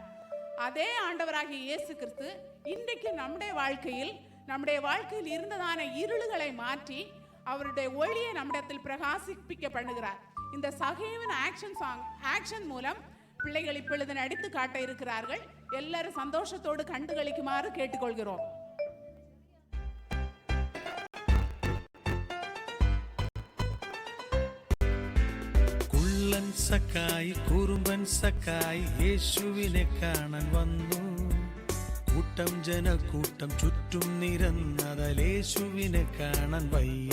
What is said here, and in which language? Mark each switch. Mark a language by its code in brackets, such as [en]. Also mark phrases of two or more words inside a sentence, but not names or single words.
[ta] அதே ஆண்டவராகிய இயேசு கிறிஸ்து இன்றைக்கு நம்முடைய வாழ்க்கையில் இருந்ததான இருளுகளை மாற்றி அவருடைய ஒளியை நம்மிடத்தில் பிரகாசிப்பிக்க பண்ணுகிறார். இந்த சகையின் ஆக்ஷன் மூலம் பிள்ளைகள் இப்பொழுது நடித்து காட்ட இருக்கிறார்கள். எல்லாரும் சந்தோஷத்தோடு கண்டுகளிக்குமாறு கேட்டுக்கொள்கிறோம். [ml] കുള്ളൻ സക്കായി കുറുമ്പൻ സക്കായി യേശുവിനെ കാണാൻ വന്നു. കൂട്ടം ജനക്കൂട്ടം ചുറ്റും നിരന്നതാൽ യേശുവിനെ കാണാൻ വയ്യ.